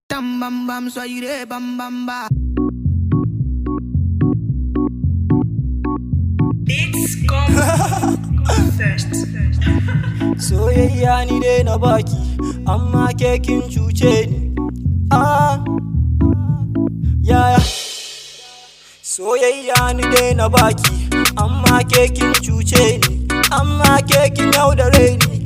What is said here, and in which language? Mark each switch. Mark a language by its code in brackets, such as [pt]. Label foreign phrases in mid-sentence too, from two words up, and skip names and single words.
[en] tam bam bam, soyre bam bam ba. Beats come first. [ha] Soyayya ni dai na baki, amma ke kin cuce ni. Yaya. Soyayya ni dai na baki, amma ke kin cuce ni. Amma ke kin yaudare ni.